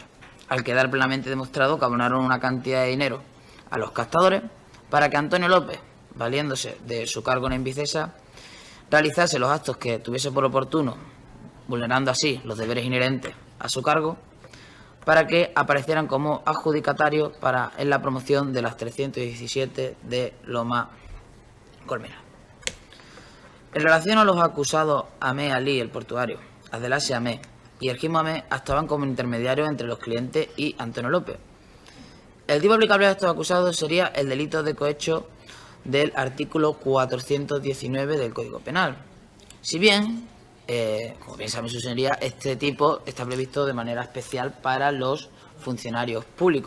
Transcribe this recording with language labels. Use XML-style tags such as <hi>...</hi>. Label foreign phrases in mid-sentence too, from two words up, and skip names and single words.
<es>al quedar plenamente demostrado que abonaron una cantidad de dinero a los captadores para que Antonio López, valiéndose de su cargo en Envicesa, realizase los actos que tuviese por oportuno, vulnerando así los deberes inherentes a su cargo, para que aparecieran como adjudicatarios en la promoción de las 317 de Loma Colmena. En relación a los acusados Ahmed Ali, el portuario, Abdelasi Ahmed y Ergimo Ahmed, actuaban como intermediarios entre los clientes y Antonio López. El tipo aplicable a estos acusados sería el delito de cohecho del artículo 419 del Código Penal. Si bien, como bien saben su señoría, este tipo está previsto de manera especial para los funcionarios públicos.</es>